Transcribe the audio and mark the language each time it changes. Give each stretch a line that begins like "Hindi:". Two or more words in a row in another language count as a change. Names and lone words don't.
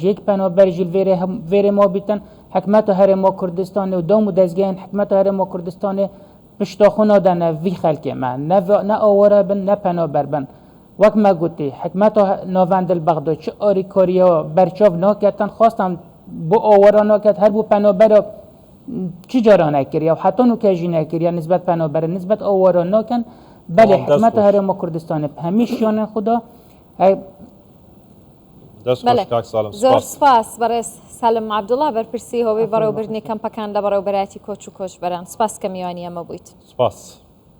Kurdish: yek penaber jî vêrê ma bîtin hikûmeta Herêma Kurdistanê û dam û dezgehên hikûmeta Herêma Kurdistanê piştaxûna dene vî xelkê me ne aware bin ne penaber bin wek me gotî hikûmeta navendil Bexda çi alîkariya berçav naketin xwastan bu awara naket her bû penabera çi cara nekiriye û heta nûke jî nekiriye nisbet penaberê nisbet awara nakin belê hikûmeta Herêma Kurdistanê hemî şiyanên xwe da
Central Kurdish: زۆر سپاس بەڕێز سالم عەبدوڵڵا بەرپرسی هۆبەی بەڕێوەبردنی کەمپەکان لە بەڕێوەبەرایەتی کۆچ و کۆچبەران سپاس کە میوانی ئەمە بوویت سپاس